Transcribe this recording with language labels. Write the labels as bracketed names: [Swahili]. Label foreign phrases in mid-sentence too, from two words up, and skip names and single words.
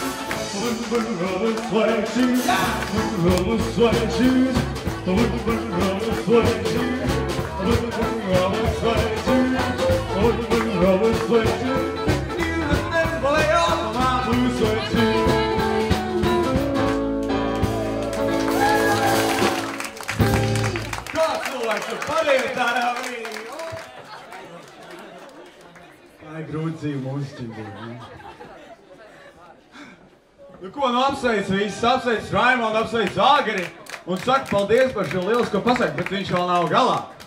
[English] The sleigh shoes. The sleigh shoes. The sleigh shoes. The sleigh shoes. Lay off of my blue suede shoes. [Latvian] Kā cilvēks padēja tādā brīdī? Tā ir grūti dzīve mūziķim. Nu ko, nu apsveic visus, apsveic Raimondu, apsveic Āgari un saka paldies par šo lielisko pasaka, bet viņš vēl nav galā.